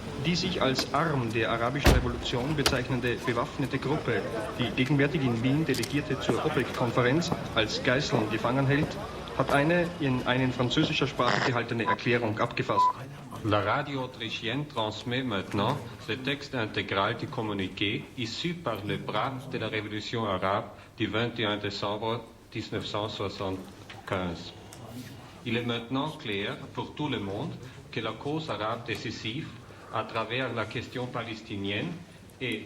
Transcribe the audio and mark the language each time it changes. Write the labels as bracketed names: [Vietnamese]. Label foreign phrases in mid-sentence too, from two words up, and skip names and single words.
[German] Die sich als Arm der arabischen Revolution bezeichnende bewaffnete Gruppe, die gegenwärtig in Wien Delegierte zur OPEC-Konferenz als Geiseln gefangen hält, hat eine in französischer Sprache gehaltene Erklärung abgefasst. [French] La radio autrichienne transmet maintenant le texte intégral du communiqué issu par le bras de la révolution arabe du 21 décembre 1975. Il est maintenant clair pour tout le monde que la cause arabe décisive à travers la question palestinienne et